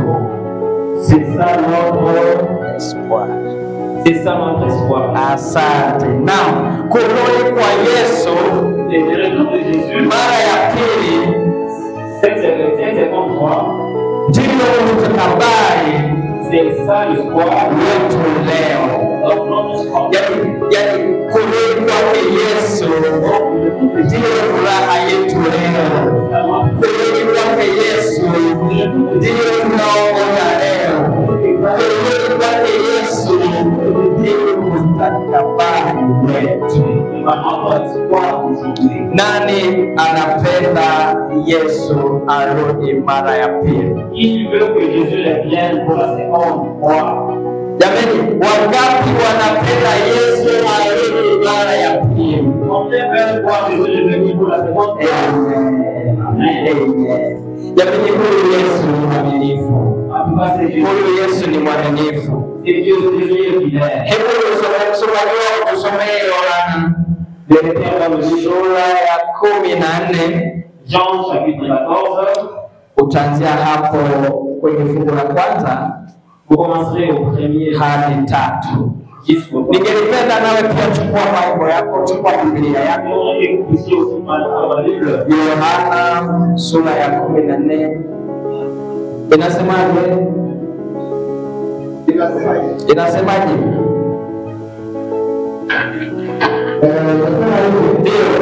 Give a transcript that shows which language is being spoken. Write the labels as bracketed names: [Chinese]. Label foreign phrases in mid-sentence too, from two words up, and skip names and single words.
[French] C'est ça notre espoir. C'est ça notre espoir. [Swahili] Asante. Naam, kurudi kwa Yesu [French] Le retour de Jésus, [Swahili] mara ya pili [French] cette seconde fois, [Swahili] ndio mustakabali [French] c'est ça l'espoir [Swahili] wetu leo. [French] donc notre espoir. [Swahili] Yani kurudi kwake Yesu ndio furaha yetu leo. Kurudi kwake Yesu ndio tunaoona leo. Kurudi kwake Yesu ndio mustakabali wetu. Nani anapenda Yesu arudi mara ya pili? [French] Il veut que Jésus revienne pour la seconde fois. [Swahili] Jamani, wangapi wanapenda Yesu arudi mara ya pili? [French] Combien veulent voir Jésus revenir pour la seconde fois? [Swahili] Jamani, huyu Yesu ni mwaminifu. [French] En tout cas, c'est Jésus. [Swahili] Huyu Yesu ni mwaminifu. [French] C'est Dieu, c'est Jésus est fidèle. [Swahili] Hebu tusomee Yohana sura ya 14, [French] Jean chapitre 14. [Swahili] utaanzia hapo kwenye fungu la kwanza [French] Vous commencerez au premier [Swahili] hadi 3. [French] jusqu'au premier. [Swahili] Ningelipenda nawe pia chukua Biblia yako, chukua Biblia yako. Yohana sura ya 14 inasemaje? Inasemaje? Ndio.